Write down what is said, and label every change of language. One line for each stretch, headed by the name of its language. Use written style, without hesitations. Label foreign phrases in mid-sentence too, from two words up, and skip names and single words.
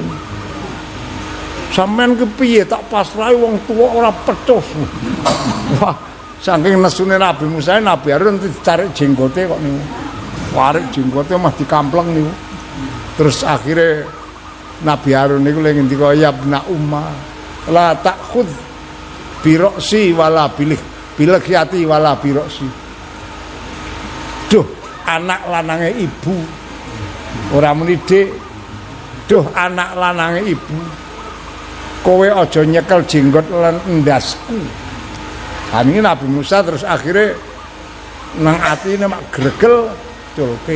Javanese: Sampeyan kepiye tak pasrahi wong tuwa ora pecus. Wah, saking nesune Nabi Musa, Nabi Harun ditarik jenggote kok niku. Warik jenggote mah dikampleng niku. Terus akhirnya Nabi Harun niku lagi ngendika
Arabic: يا ابن أم لا تأخذ برأسي ولا بلحيتي ولا برأسي.
Javanese: Duh, anak lanange ibu. Ora muni dik. Duh, anak lanange ibu. Kowe aja nyekel jenggot lan endasku. Ini Nabi Musa terus akhirnya nang atine mak gregel culke.